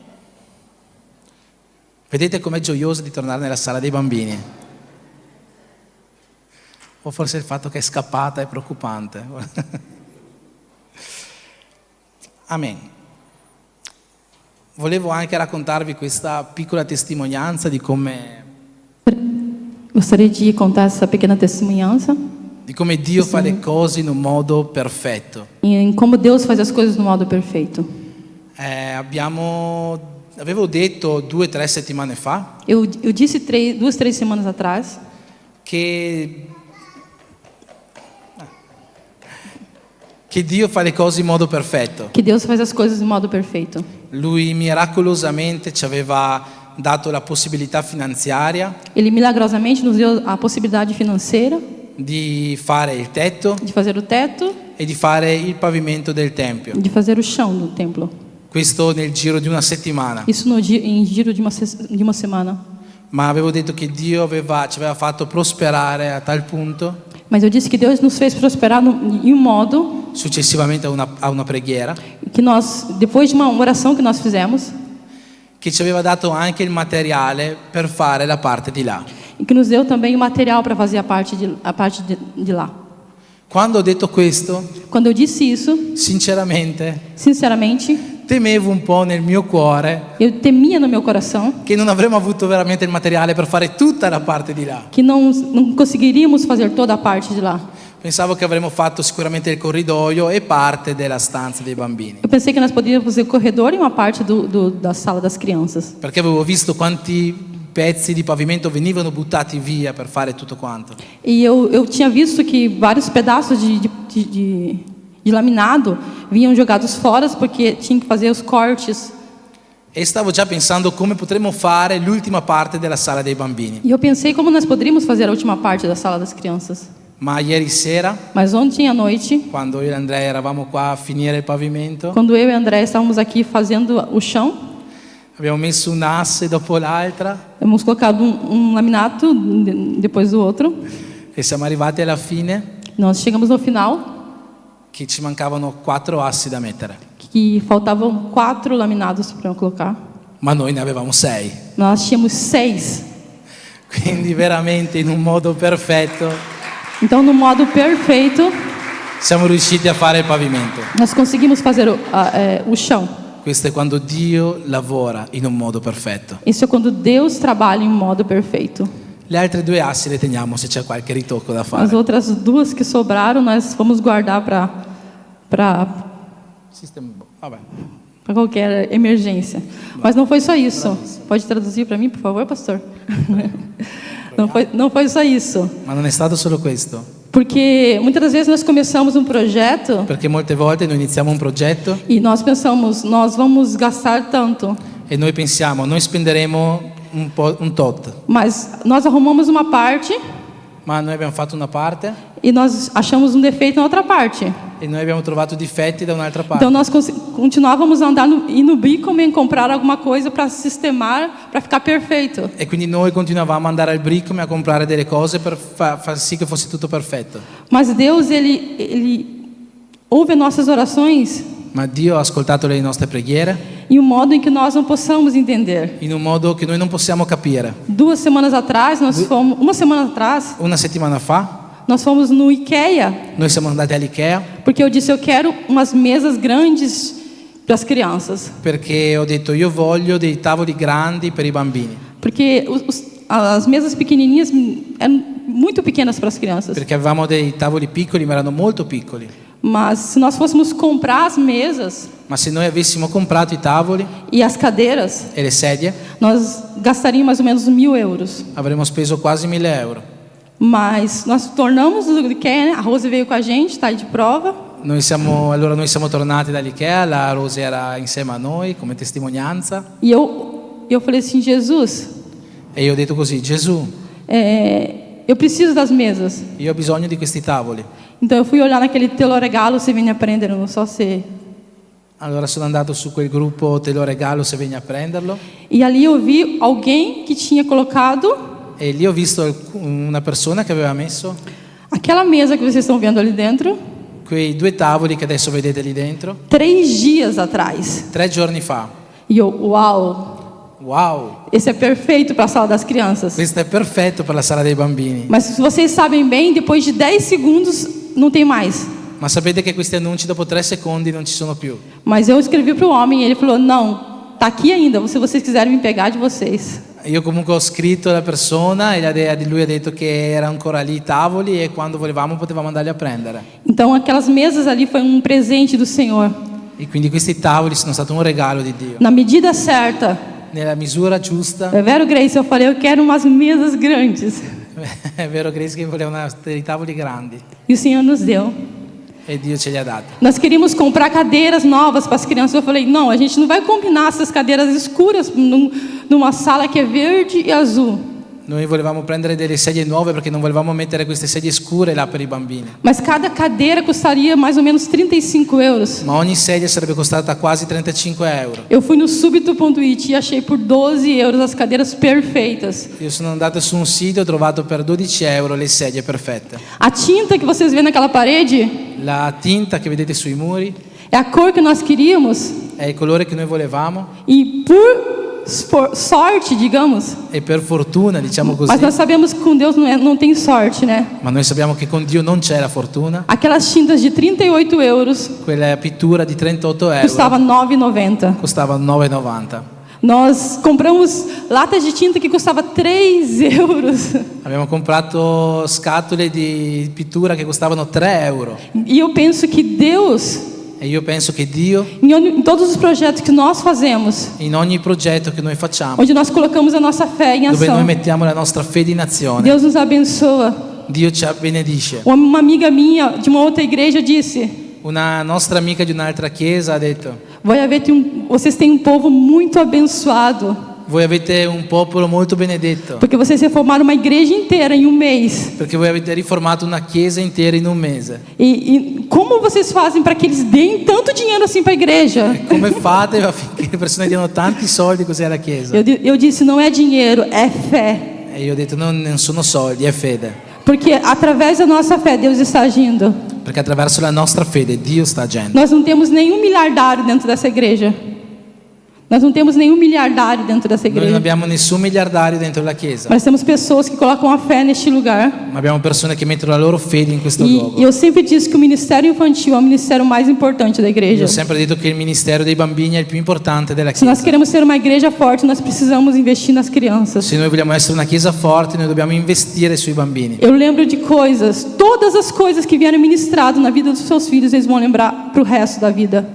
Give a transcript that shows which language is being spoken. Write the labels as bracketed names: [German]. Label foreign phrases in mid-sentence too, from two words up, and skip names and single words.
[Italian] Vedete com'è gioioso di tornare nella sala dei bambini? O forse il fatto che è scappata è preoccupante. Amen. Volevo anche raccontarvi questa piccola testimonianza di come [Portuguese] Gostaria de contar essa pequena testemunhança [Italian] Dio fa le cose in un modo perfetto. [Portuguese] em como Deus faz as coisas no modo perfeito. [Italian] Avevo detto 2 o 3 settimane fa [Portuguese] Eu disse 2, 3 semanas atrás [Italian] che Dio fa le cose in modo perfetto. [Portuguese] que Deus faz as coisas no modo perfeito. [Italian] Lui miracolosamente ci aveva dato la possibilità finanziaria [Portuguese] Ele milagrosamente nos deu a possibilidade financeira [Italian] di fare il tetto [Portuguese] de fazer o teto, [Italian] e di fare il pavimento del tempio. [Portuguese] de fazer o chão do templo. [Italian] Questo nel giro di una settimana. [Portuguese] Isso em giro de uma semana. [Italian] Ma avevo detto che Dio ci aveva fatto prosperare a tal punto, [Portuguese] Mas eu disse que Deus nos fez prosperar em um modo [Italian] successivamente a una preghiera, [Portuguese] que nós, depois de uma oração que nós fizemos, [Italian] che ci aveva dato anche il materiale per fare la parte di là. [Portuguese] e que nos deu também o material para fazer a parte de lá. [Italian] Quando ho detto questo, [Portuguese] Quando eu disse isso, [Italian] sinceramente, [Portuguese] sinceramente, [Italian] temevo un po' nel mio cuore [Portuguese] eu temia no meu coração [Italian] che non avremmo avuto veramente il materiale per fare tutta la parte di là. [Portuguese] que não conseguiríamos fazer toda a parte de lá. [Italian] Pensavo che avremmo fatto sicuramente il corridoio e parte della stanza dei bambini, [Portuguese] Eu pensei que nós poderíamos fazer o corredor e uma parte da sala das crianças. [Italian] perché avevo visto quanti pezzi di pavimento venivano buttati via per fare tutto quanto. [Portuguese] E eu tinha visto que vários pedaços de laminado vinham jogados fora porque tinha que fazer os cortes. [Italian] E stavo già pensando come potremmo fare l'ultima parte della sala dei bambini. [Portuguese] E eu pensei como nós poderíamos fazer a última parte da sala das crianças. [Italian] Ma ieri sera, [Portuguese] Mas ontem à noite, [Italian] quando io e Andrea eravamo qua a finire il pavimento, [Portuguese] quando eu e André estávamos aqui fazendo o chão, [Italian] abbiamo messo un asse dopo l'altra [Portuguese] hemos colocado um laminato depois do outro. [Italian] e siamo arrivati alla fine [Portuguese] Nós chegamos no final [Italian] che ci mancavano 4 assi da mettere, [Portuguese] que faltavam 4 laminados para colocar. [Italian] ma noi ne avevamo 6. [Portuguese] Nós tínhamos 6. [Italian] Quindi veramente in un modo perfetto [Portuguese] Então, no modo perfeito, [Italian] siamo riusciti a fare il pavimento. [Portuguese] nós conseguimos fazer o chão. [Italian] Questo è quando Dio lavora in un modo perfetto. [Portuguese] Isso é quando Deus trabalha em modo perfeito. [Italian] Le altre 2 assi le teniamo se c'è qualche ritocco da [Portuguese] As [Italian] fare. [Portuguese] outras 2 que sobraram, nós vamos guardar para [Italian] Vabbè. [Portuguese] qualquer emergência. Mas não foi só isso. Pode traduzir para mim, por favor, pastor? Não foi só isso. [Italian] Ma non è stato solo questo, [Portuguese] Porque muitas das vezes nós começamos um projeto [Italian] perché molte volte noi iniziamo un progetto [Portuguese] e nós pensamos, nós vamos gastar tanto. [Italian] e noi pensiamo, noi spenderemo un tot, [Portuguese] Mas nós arrumamos uma parte [Italian] ma noi abbiamo fatto una parte [Portuguese] e nós achamos um defeito na outra parte. [Italian] e noi abbiamo trovato difetti da un'altra parte. [Portuguese] Então nós continuávamos a andar ir no Bricoman comprar alguma coisa para sistemar, para ficar perfeito. [Italian] E quindi noi continuavamo ad andare al Bricome a comprare delle cose per far sì che fosse tutto perfetto. [Portuguese] Mas Deus, ele ouve nossas orações [Italian] Ma Dio ha ascoltato le nostre preghiere [Portuguese] em um modo em que nós não possamos entender. [Italian] in un modo che noi non possiamo capire. [Portuguese] 2 semanas atrás, nós fomos, uma semana atrás, [Italian] Una settimana fa [Portuguese] nós fomos no IKEA, [Italian] noi siamo andati all'Ikea [Portuguese] porque eu disse, eu quero umas mesas grandes para as crianças. [Italian] perché ho detto io voglio dei tavoli grandi per i bambini, [Portuguese] Porque as mesas pequenininhas eram muito pequenas para as crianças. [Italian] perché avevamo dei tavoli piccoli ma erano molto piccoli. [Portuguese] Mas se nós fôssemos comprar as mesas [Italian] Ma se noi avessimo comprato i tavoli [Portuguese] e as cadeiras, [Italian] e le sedie [Portuguese] nós gastaríamos mais ou menos 1.000 euros. [Italian] avremmo speso quasi 1.000 euro. [Portuguese] Mas nós tornamos o IKEA, né? A Rose veio com a gente, está de prova. [Italian] Noi siamo tornati dall'Ikea, la Rose era insieme a noi come testimonianza [Portuguese] E eu falei assim, Jesus, [Italian] e io ho detto così: Gesù, [Portuguese] eu preciso das mesas. [Italian] io ho bisogno di questi tavoli. [Portuguese] Então eu fui olhar naquele Te lo regalo, você vem aprender, não só você. [Italian] Allora sono andato su quel gruppo Te lo regalo se vieni a prenderlo, [Portuguese] E ali eu vi alguém que tinha colocado [Italian] e lì ho visto una persona che aveva messo [Portuguese] aquela mesa que vocês estão vendo ali dentro [Italian] quei 2 tavoli che adesso vedete lì dentro [Portuguese] 3 dias atrás. [Italian] 3 giorni fa. [Portuguese] E eu, uau, [Italian] Wow, [Portuguese] esse é perfeito para a sala das crianças. [Italian] questo è perfetto per la sala dei bambini. [Portuguese] Mas se vocês sabem bem, depois de 10 segundos não tem mais. [Italian] Ma sapete che questi annunci dopo 3 secondi non ci sono più. [Portuguese] Mas eu escrevi para o homem e ele falou, não, tá aqui ainda, se vocês quiserem me pegar de vocês. [Italian] Io comunque ho scritto alla persona e lui ha detto che era ancora lì i tavoli e quando volevamo potevamo andarli a prendere. [Portuguese] Então aquelas mesas ali foi um presente do Senhor. [Italian] E quindi questi tavoli sono stati un regalo di Dio. [Portuguese] Na medida certa, [Italian] Nella misura giusta. [Portuguese] é vero, Grace, eu falei, eu quero umas mesas grandes. [Italian] È vero, Grace, che voleva dei tavoli grandi [Portuguese] E o Senhor nos deu. [Italian] e Dio ce li ha dati. [Portuguese] Nós queríamos comprar cadeiras novas para as crianças. Eu falei, não, a gente não vai combinar essas cadeiras escuras numa sala que é verde e azul. [Italian] Noi volevamo prendere delle sedie nuove perché non volevamo mettere queste sedie scure là per i bambini. [Portuguese] Mas cada cadeira custaria mais ou menos 35 euros. [Italian] Ma ogni sedia sarebbe costata quasi 35 euro. [Portuguese] Eu fui no Subito.it e achei por 12 euros as cadeiras perfeitas. [Italian] Io sono andato su un sito e ho trovato per 12 euro le sedie perfette. [Portuguese] A tinta que vocês vêem naquela parede [Italian] La tinta che vedete sui muri [Portuguese] é a cor que nós queríamos. [Italian] è il colore che noi volevamo [Portuguese] E por sorte, digamos, [Italian] e per fortuna, diciamo così, [Portuguese] mas nós sabemos que com Deus não tem sorte, né? [Italian] ma noi sappiamo che con Dio non c'è la fortuna. [Portuguese] Aquelas tintas de 38 euros [Italian] Quella pittura di 38 euro [Portuguese] custava 9,90. [Italian] costava 9,90. [Portuguese] Nós compramos latas de tinta que custava 3 euros. [Italian] Abbiamo comprato scatole di pittura che costavano 3 euro. [Portuguese] E eu penso que Deus, [Italian] E io penso che Dio, [Portuguese] em todos os projetos que nós fazemos, [Italian] in ogni progetto che noi facciamo, [Portuguese] onde nós colocamos a nossa fé em [Italian] dove noi [Portuguese] ação, [Italian] mettiamo la nostra fede in azione, [Portuguese] Deus nos abençoa. [Italian] Dio ci benedice. [Portuguese] Uma amiga minha de uma outra igreja disse: [Italian] Una nostra amica di un'altra chiesa ha detto: [Portuguese] vocês têm um povo muito abençoado, [Italian] voi avete un popolo molto benedetto, [Portuguese] porque vocês reformaram uma igreja inteira em um mês. [Italian] perché voi avete riformato una chiesa intera in un mese. [Portuguese] E como vocês fazem para que eles deem tanto dinheiro assim para a igreja? [Italian] Come fate affinché le persone diano tanti soldi così alla chiesa? [Portuguese] Eu disse: não é dinheiro, é fé. [Italian] E io ho detto: non sono soldi, è fede. [Portuguese] Porque através da nossa fé Deus está agindo. [Italian] Perché attraverso la nostra fede Dio sta agendo. [Portuguese] Nós não temos nenhum miliardário dentro dessa igreja. Nós não temos nenhum miliardário dentro dessa [Italian] Noi non [Portuguese] igreja. [Italian] abbiamo nessun miliardario dentro la chiesa, [Portuguese] Mas temos pessoas que colocam a fé neste lugar. [Italian] ma abbiamo persone che mettono la loro fede in questo [Portuguese] E [Italian] luogo. [Portuguese] eu sempre disse que o ministério infantil é o ministério mais importante da [Italian] Io [Portuguese] igreja. [Italian] ho sempre detto che il ministero dei bambini è il più importante della [Portuguese] Se nós [Italian] chiesa. [Portuguese] queremos ser uma igreja forte, nós precisamos investir nas crianças. [Italian] Se noi vogliamo essere una chiesa forte, noi dobbiamo investire sui bambini. [Portuguese] Eu lembro de coisas, todas as coisas que vieram ministrado na vida dos seus filhos, eles vão lembrar para o resto da vida.